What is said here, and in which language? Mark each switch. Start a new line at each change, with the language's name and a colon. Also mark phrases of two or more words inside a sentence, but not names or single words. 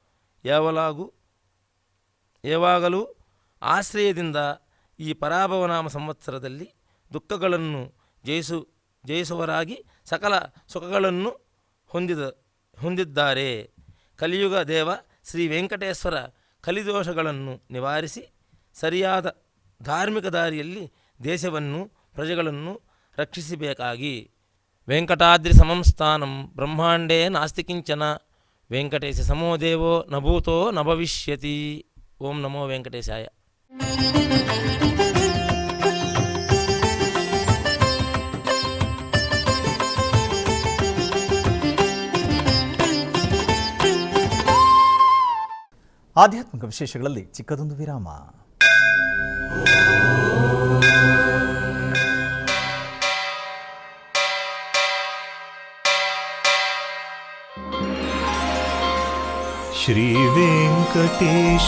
Kannada: ಯಾವಾಗಲೂ ಆಶ್ರಯದಿಂದ ಈ ಪರಾಭವನಾಮ ಸಂವತ್ಸರದಲ್ಲಿ ದುಃಖಗಳನ್ನು ಜಯಿಸುವರಾಗಿ ಸಕಲ ಸುಖಗಳನ್ನು ಹೊಂದಿದ್ದಾರೆ. ಕಲಿಯುಗ ದೇವ ಶ್ರೀ ವೆಂಕಟೇಶ್ವರ ಕಲಿದೋಷಗಳನ್ನು ನಿವಾರಿಸಿ ಸರಿಯಾದ ಧಾರ್ಮಿಕ ದಾರಿಯಲ್ಲಿ ದೇಶವನ್ನು ಪ್ರಜೆಗಳನ್ನು ರಕ್ಷಿಸಬೇಕಾಗಿ.
Sanskrit: ವೆಂಕಟಾದ್ರಿ ಸಮಂ ಸ್ಥಾನಂ ಬ್ರಹ್ಮಾಂಡೇ ನಾಸ್ತಿ ಕಿಂಚನ ವೆಂಕಟೇಶ ಸಮೋ ದೇವೋ ನ ಭೂತೋ ನ ಭವಿಷ್ಯತಿ. ಓಂ ನಮೋ ವೆಂಕಟೇಶಾಯ.
Kannada: ಆಧ್ಯಾತ್ಮಿಕ ವಿಶೇಷಗಳಲ್ಲಿ ಚಿಕ್ಕದೊಂದು ವಿರಾಮ. ಶ್ರೀ ವೆಂಕಟೇಶ